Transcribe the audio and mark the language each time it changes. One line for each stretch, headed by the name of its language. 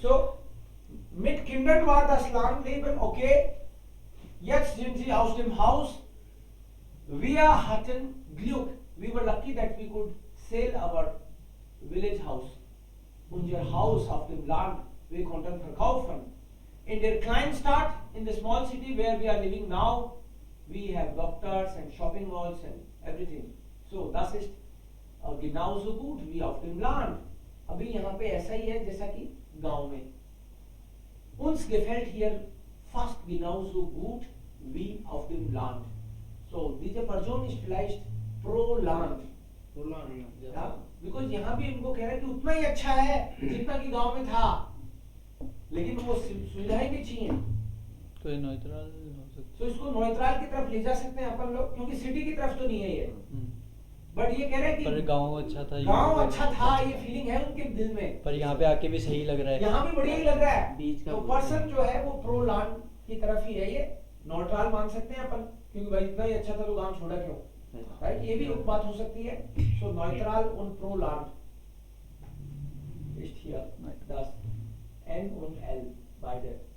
German: So, mit Kindern war das Landleben okay. Jetzt sind sie aus dem Haus. Wir hatten Glück.
English: We were lucky that we could sell our village house.
German: Unser Haus auf dem Land, wir konnten verkaufen. In der Kleinstadt,
English: in the small city where we are living now, we have doctors and shopping malls and everything.
German: So, das ist genauso gut wie auf dem Land.
Hindi: अभी यहाँ पे ऐसा ही है जैसा कि गांव में.
German: Uns gefällt hier fast genauso gut wie auf dem Land. So diese Person ist vielleicht pro Land. Ja?
English: Because
Hindi: यहाँ भी इनको कह रहा है कि उतना ही अच्छा है जितना कि गांव में था, लेकिन वो सुविधाएं भी चाहिए. तो न्यूट्रल हो सकता. तो इसको न्यूट्रल की तरफ ले जा सकते हैं अपन लोग, क्योंकि सिटी की तरफ तो नहीं है ये. बट ये कह रहे हैं पर कि गाँव अच्छा था. गांव अच्छा था, ये फीलिंग है उनके दिल में. पर यहाँ पे आके भी सही लग रहा है. यहाँ भी बढ़िया ही लग रहा है. बीच का तो पर्सन जो है वो प्रो लैंड की तरफ ही है. ये न्यूट्रल मान सकते हैं अपन, क्योंकि भाई इतना ही अच्छा था तो गांव छोड़ा क्यों, राइट. ये भी एक बात हो सकती है. सो neutral
German: und pro Land ist hier das N und L beide.